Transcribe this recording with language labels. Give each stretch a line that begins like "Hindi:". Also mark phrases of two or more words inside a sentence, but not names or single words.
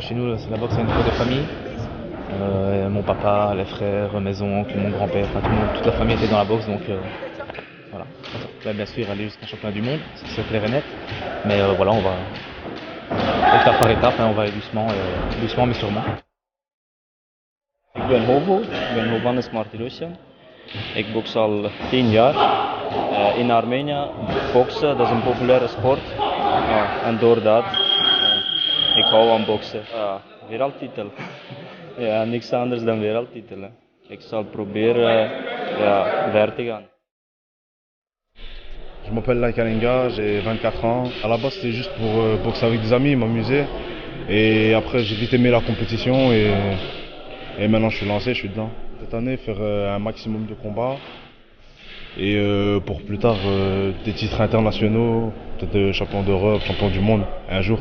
French: Chez nous, la boxe est une sport de famille. Mon papa, les frères, mes oncles, mon grand-père, enfin, toute la famille était dans la boxe, donc voilà. Là, bien sûr, aller jusqu'à championnat du monde, c'est clair et net. Mais voilà, on va étape par étape, on va aller doucement mais sûrement.
Dutch: Ik ben Hovo, ik ben Hovannes Martirosyan. Ik boks al 10 jaar. In Armenië boksen, dat is een populaire sport. En door dat, ik hou aan boksen. Wereldtitel. Ja, niks anders dan wereldtitel. Hè. Ik zal proberen ver te gaan.
French: Je m'appelle Laik Alenga, j'ai 24 ans. À la base, c'était juste pour boxer avec des amis, m'amuser. Et après, j'ai vite aimé la compétition et maintenant je suis lancé, je suis dedans. Cette année, faire un maximum de combats. Et pour plus tard, des titres internationaux, peut-être champion d'Europe, champion du monde, un jour.